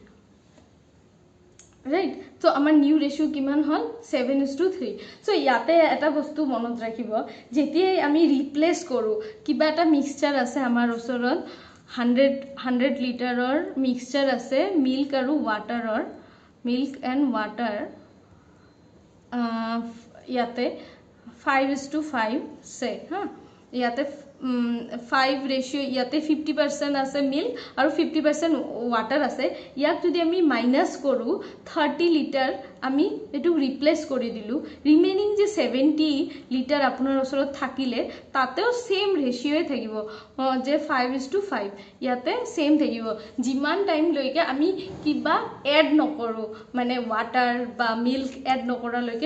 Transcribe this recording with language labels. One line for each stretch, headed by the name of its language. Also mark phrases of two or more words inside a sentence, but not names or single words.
English: right so
Assamese: আমাৰ
English: new ratio
Assamese: কিমান হল 7:3 সো ইয়াতে এটা বস্তু মনত ৰাখিব যেতিয়াই আমি ৰিপ্লেস কৰো কিবা এটা মিক্সচাৰ আছে আমাৰ ওচৰত 100 লিটাৰৰ মিক্সচাৰ আছে মিল্ক আৰু ওয়াটাৰৰ
English: milk and water
Assamese: ইয়াতে 5:5
Hindi: से हाँ
Assamese: ইয়াতে 5 रेशियो ইয়াতে 50% আছে মিল্ক আৰু 50% ওয়াটাৰ আছে ইয়াক যদি আমি মাইনাস কৰো 30 লিটাৰ আমি এটো ৰিপ্লেস কৰি দিলু ৰিমেইনিং যে 70 লিটাৰ আপোনাৰ ওচৰত থাকিলে তাতেও সেম ৰেशियोয়ে থাকিব যে 5:5 ইয়াতে সেম থাকিব যিমান টাইম লৈকে আমি কিবা এড নকৰো মানে ওয়াটাৰ বা মিল্ক এড নকৰা লৈকে